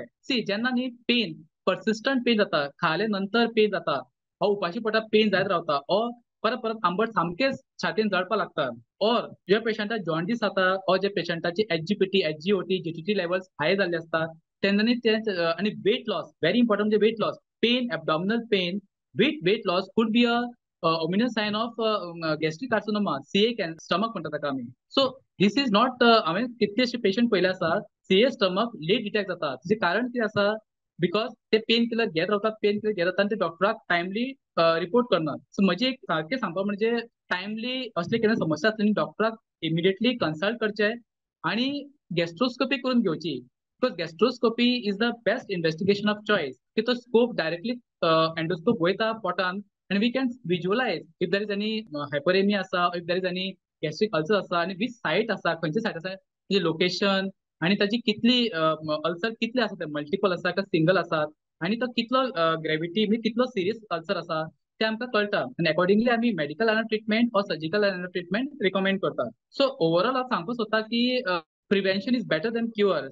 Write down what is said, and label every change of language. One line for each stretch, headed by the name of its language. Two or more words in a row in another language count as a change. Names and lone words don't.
Konkani: सी जेन्ना न्ही पेन
English: persistent pain
Konkani: जाता, खाले नंतर पेन जाता, हो उपाशी पोटाक पेन जायत रावता, और परत परत आंबट सामकेच छातीन जळपा लागता, और जे पेशंटाक जॉन्डिस जाता, और जे पेशंटाची एचजीपीटी, एचजीओटी, जीटीटी लेवल्स हाय जाल्ले असता तेन्ना ते आणि
English: weight loss very important
Konkani: म्हणजे
English: weight loss, pain, abdominal pain with weight loss could be a ominous sign of gastric carcinoma, CA stomach
Konkani: म्हणटा ताका आमी.
English: so this is not
Konkani: हांवें कितलेशे पेशंट पळयले आसा
English: CA stomach late detect
Konkani: जाता. ताचे कारण कितें आसा? बिकॉज ते
English: pain killer
Konkani: घेत रावतात,
English: pain killer
Konkani: घेत रावतात आनी ते डॉक्टराक
English: timely report
Konkani: करनात. सो म्हजी एक सारकें सांगपा म्हणजे टायमली असले केन्ना समस्या आसली डॉक्टराक
English: immediately consult
Konkani: करचे आणि गॅस्ट्रोस्कोपी करून घेवची.
English: because gastroscopy is the best investigation of choice
Konkani: की तो स्कोप डायरेक्टली एंडोस्कोप वयता पोटान
English: and we can visualize if there is any hyperemia asa, if there is any gastric ulcer asa, आणि which site asa,
Konkani: खंयचे सायट आसा, म्हणजे लोकेशन आणि ताची कितली अल्सर कितले आसा, ते मल्टिपल आसा का सिंगल आसात, आणि तो कितलो ग्रेविटी म्हणजे कितलो सिरियस अल्सर आसा ते आमकां कळटा, आणि अकॉर्डिंगली आमी
English: medical treatment or surgical treatment recommend
Konkani: करतात.
English: so overall
Konkani: हांव सांगूंक सोदता की
English: prevention is better than cure.